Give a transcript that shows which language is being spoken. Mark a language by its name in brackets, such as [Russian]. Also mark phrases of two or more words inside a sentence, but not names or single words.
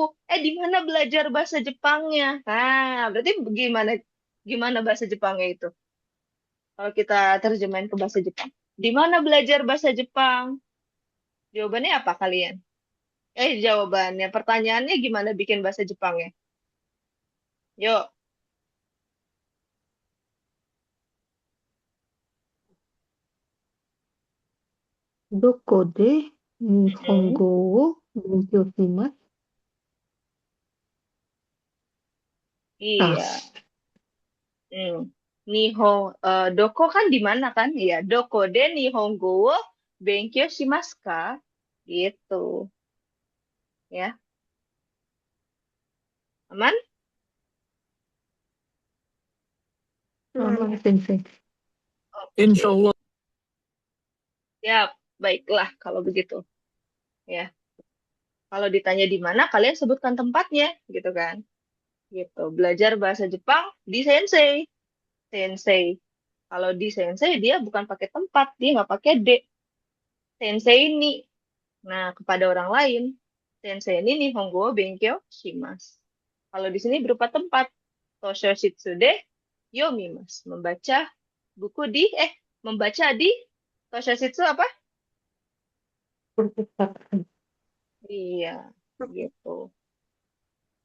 [Indonesian] Di mana belajar bahasa Jepangnya? Nah, berarti gimana gimana bahasa Jepangnya itu? Kalau kita terjemahin ke bahasa Jepang. Di mana belajar bahasa Jepang? Jawabannya apa kalian? Jawabannya. Pertanyaannya gimana bikin bahasa Jepangnya? Yuk. [Japanese] どこで日本語を勉強します? [Indonesian] Iya. Doko kan di mana kan? Iya, [Japanese] どこで日本語を勉強しますか? [Indonesian] Gitu. Ya, aman? Aman, Sensei. [Arabic] إن شاء الله. [Indonesian] Ya, baiklah kalau begitu. Ya, kalau ditanya di mana, kalian sebutkan tempatnya, gitu kan? Gitu. Belajar bahasa Jepang di sensei. Sensei. Kalau di sensei dia bukan pakai tempat, dia nggak pakai D. Sensei ini. Nah, kepada orang lain, sensei ini [Japanese] 日本語勉強します. [Indonesian] Kalau di sini berupa tempat. [Japanese] 図書室で読みます. [Indonesian] Membaca di [Japanese] 図書室 [Indonesian] apa? Perpustakaan. Iya, gitu.